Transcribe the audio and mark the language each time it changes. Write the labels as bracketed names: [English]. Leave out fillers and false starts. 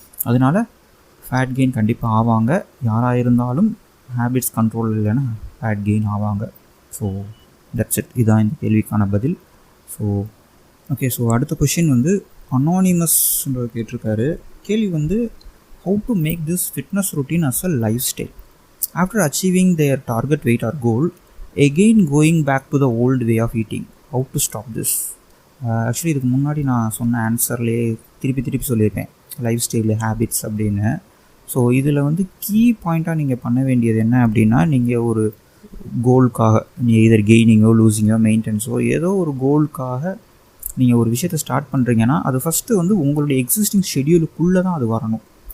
[Tamil] அதனால் fat gain கண்டிப்பாக ஆவாங்க. யாராக இருந்தாலும் ஹேபிட்ஸ் கண்ட்ரோல் இல்லைன்னா ஃபேட் கெயின் ஆவாங்க. [English] So that's it. [Tamil] இதுதான் இந்த கேள்விக்கான பதில். [English] So okay, so அடுத்த question வந்து அனானிமஸ்ன்ற கேட்டிருக்காரு. கேள்வி வந்து how to make this fitness routine as a lifestyle. after achieving their target weight or goal, again going back to the old way of eating. How to stop this? [Tamil] Actually இதுக்கு முன்னாடி நான் சொன்ன ஆன்சர்லேயே திருப்பி சொல்லியிருப்பேன், life style habits அப்படின்னு. So இதில் வந்து key பாயிண்ட்டாக நீங்கள் பண்ண வேண்டியது என்ன அப்படின்னா, நீங்கள் ஒரு கோலுக்காக, நீங்கள் இதர் கெய்னிங்கோ லூசிங்கோ மெயின்டெனன்ஸோ ஏதோ ஒரு கோலுக்காக நீங்கள் ஒரு விஷயத்தை ஸ்டார்ட் பண்ணுறீங்கன்னா, அது ஃபஸ்ட்டு வந்து உங்களுடைய எக்ஸிஸ்டிங் ஷெட்யூலுக்குள்ளே தான் அது வரணும்.